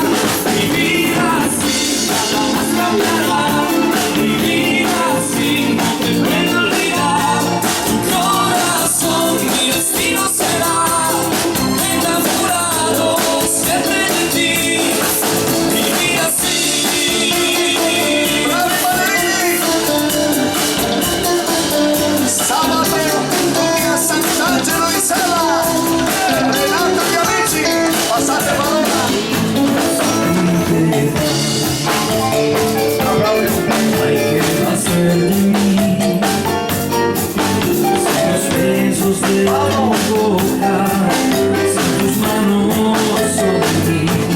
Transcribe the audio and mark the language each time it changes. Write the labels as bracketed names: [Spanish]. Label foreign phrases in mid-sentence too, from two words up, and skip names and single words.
[Spanish] Vivir así, nada más cambiará. Vivir así, no te puedo olvidar. Tu corazón, mi destino será. Enamorado siempre de ti. Vivir así. [Italian] Sabato, a Sant'Angelo di Sela, Renato e amici, passate parola. [Spanish] Hay que hacer de mí sin los besos de tu boca, sin tus manos sobre mí.